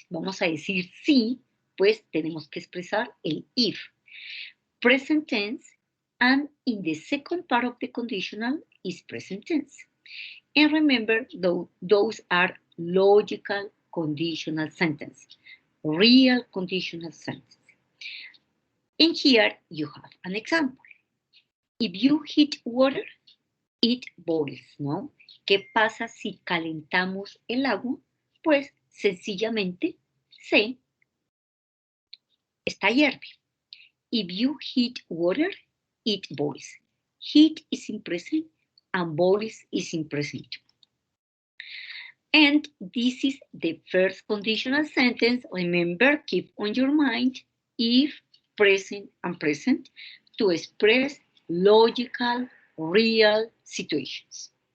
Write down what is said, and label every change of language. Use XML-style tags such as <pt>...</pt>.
<es>Vamos a decir sí, pues tenemos que expresar el if.</es> <en>Present tense, and in the second part of the conditional is present tense. And remember, those are logical conditional sentences, real conditional sentences. And here you have an example. If you heat water, it boils, ¿no?</en> <es>¿Qué pasa si calentamos el agua? Pues sencillamente se está hierve.</es> <en>If you heat water, it boils. Heat is in present and boils is in present. And this is the first conditional sentence. Remember, keep on your mind if, present, and present to express logical, real situations.</en>